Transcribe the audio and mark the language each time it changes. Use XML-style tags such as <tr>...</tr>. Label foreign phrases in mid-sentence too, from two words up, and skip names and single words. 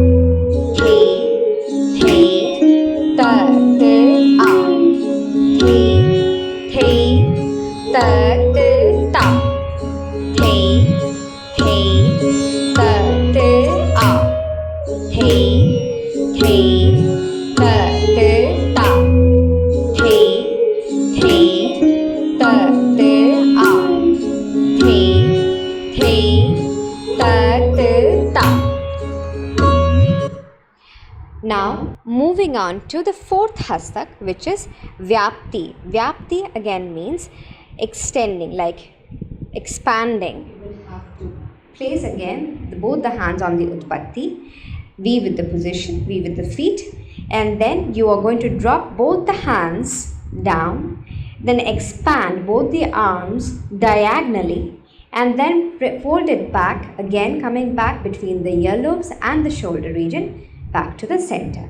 <en>thi, thi, ta, ti, a, thi, thi, ta, ti, ta, thi, thi, ta, ti, a, thi, thi, ta, ti, ta, thi, thi, ta, ti, a, thi, thi, ta, ti, ta. Now moving on to the fourth Hastak, which is Vyapti. Vyapti again means extending, like expanding. You will have to place again both the hands on the Utpatti, V with the position, V with the feet, and then you are going to drop both the hands down, then expand both the arms diagonally, and then fold it back, again coming back between the earlobes and the shoulder region, back to the center.</en>